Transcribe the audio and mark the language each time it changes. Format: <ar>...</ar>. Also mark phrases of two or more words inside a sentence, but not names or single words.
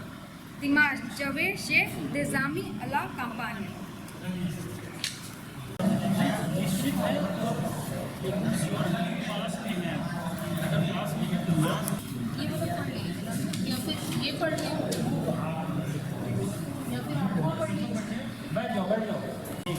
<fr>Dimanche, je vais chez des amis à la campagne.</fr> <hi>ये पढ़ लें या फिर आपको पढ़ लें।</hi>